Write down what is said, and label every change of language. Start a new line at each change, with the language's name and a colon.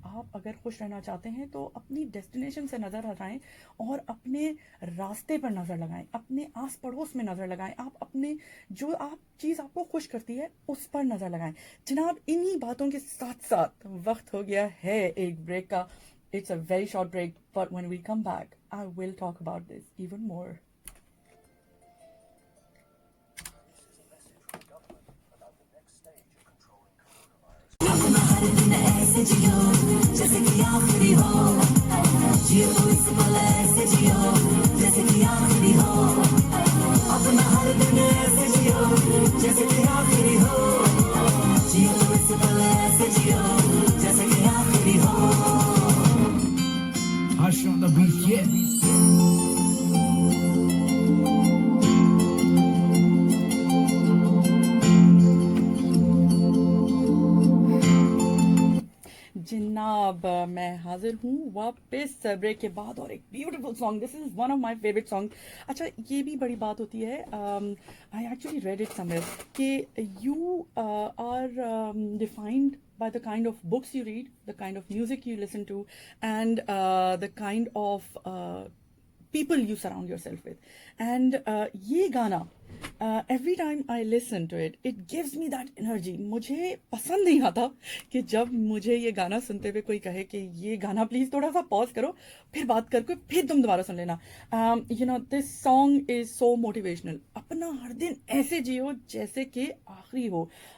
Hindi: आप अगर खुश रहना चाहते हैं तो अपनी डेस्टिनेशन से नज़र हटाएं और अपने रास्ते पर नज़र लगाएं, अपने आस पड़ोस में नज़र लगाएं, आप अपने जो आप चीज़ आपको खुश करती है उस पर नज़र लगाएं. जनाब, इन्हीं बातों के साथ साथ वक्त हो गया है एक ब्रेक का.
English: It's a very short break, but when we come back, I will talk about this even more. Hush on the beat, yeah.
Hindi: जनाब, मैं हाजिर हूँ वापस ब्रेक के बाद और एक beautiful song.
English: This is one of my favourite song.
Hindi: अच्छा, ये भी बड़ी बात होती है.
English: I actually read it somewhere कि you are defined by the kind of books you read, the kind of music you listen to, and the kind of people you surround yourself with. And
Hindi: ये गाना,
English: every time I listen to it, it gives me that energy.
Hindi: मुझे पसंद नहीं आता कि जब मुझे ये गाना सुनते हुए कोई कहे कि ये गाना प्लीज़ थोड़ा सा पॉज करो, फिर बात करके फिर तुम दोबारा सुन लेना.
English: You know, this song is so motivational.
Hindi: अपना हर दिन ऐसे जियो जैसे कि आखिरी हो.